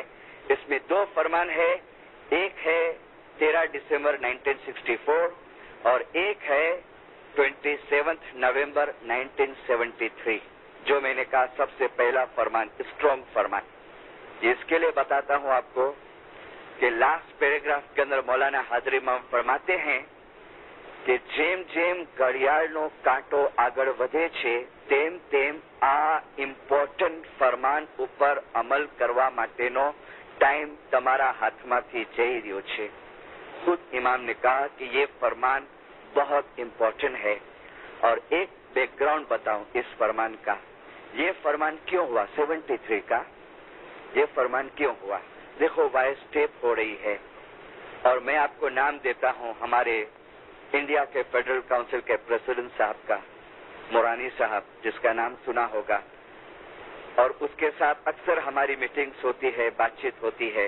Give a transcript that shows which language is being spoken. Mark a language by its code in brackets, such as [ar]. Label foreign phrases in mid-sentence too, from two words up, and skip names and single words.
[ur] اس میں 2 فرمان ہے، ایک ہے 13 دسمبر 1964 اور ایک ہے 27 نومبر 1973، جو میں نے کہا سب سے پہلا فرمان، اسٹرانگ فرمان۔ اس کے لیے بتاتا ہوں آپ کو کہ لاسٹ پیراگراف کے اندر مولانا حاضر امام فرماتے ہیں کہ [gu] જેમ જેમ ઘડિયાળનો કાંટો આગળ વધે છે તેમ તેમ આ ઇમ્પોર્ટન્ટ ફરમાન ઉપર અમલ કરવા માટેનો ટાઈમ તમારા હાથમાંથી જઈ રહ્યો છે। [ur] خود امام نے کہا کہ یہ فرمان بہت امپورٹنٹ ہے، اور ایک بیک گراؤنڈ بتاؤں اس فرمان کا، یہ فرمان کیوں ہوا 73 کا، یہ فرمان کیوں ہوا؟ دیکھو وائس ٹیپ ہو رہی ہے، اور میں آپ کو نام دیتا ہوں ہمارے انڈیا کے فیڈرل کاؤنسل کے پریزیڈنٹ صاحب کا، مورانی صاحب، جس کا نام سنا ہوگا، اور اس کے ساتھ اکثر ہماری میٹنگز ہوتی ہے، بات چیت ہوتی ہے۔